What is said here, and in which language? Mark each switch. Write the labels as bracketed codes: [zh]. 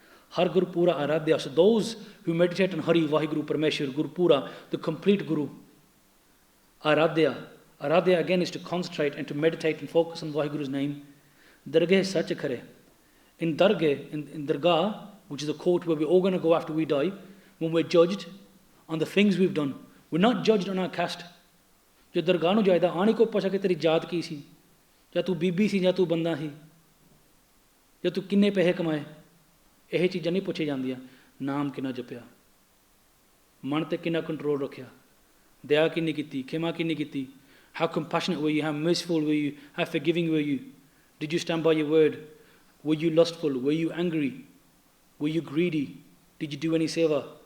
[pa] Har Guru pura aradhya. [en] So those who meditate on Hari, Vaheguru, Parameshwar, Guru Pura, the complete Guru, aradhya. Aradhya again is to concentrate and to meditate and focus on Vaheguru's name. [pa] Darghe sach khare. [en] In Darghe, in Dargah, which is a court where we're all going to go after we die, when we're judged on the things we've done. We're not judged on our caste. [pa] जो दरगाह ਨੂੰ ਜਾਇਦਾ ਆਣੀ ਕੋ ਪੁੱਛਾ ਕਿ ਤੇਰੀ ਜਾਤ ਕੀ ਸੀ, ਜਾਂ ਤੂੰ ਬੀਬੀ ਸੀ ਜਾਂ ਤੂੰ ਬੰਦਾ ਸੀ, ਜਾਂ ਤੂੰ ਕਿੰਨੇ ਪੈਸੇ ਕਮਾਏ, ਇਹ ਚੀਜ਼ਾਂ ਨਹੀਂ ਪੁੱਛੀ ਜਾਂਦੀਆਂ. ਨਾਮ ਕਿੰਨਾ ਜਪਿਆ, ਮਨ ਤੇ ਕਿੰਨਾ ਕੰਟਰੋਲ ਰੱਖਿਆ, ਦਇਆ ਕਿੰਨੀ ਕੀਤੀ, [en] ਖਿਮਾ ਕਿੰਨੀ ਕੀਤੀ, how compassionate were you, how merciful were you, how forgiving were you, did you stand by your word, were you lustful, were you angry, were you greedy, did you do any seva?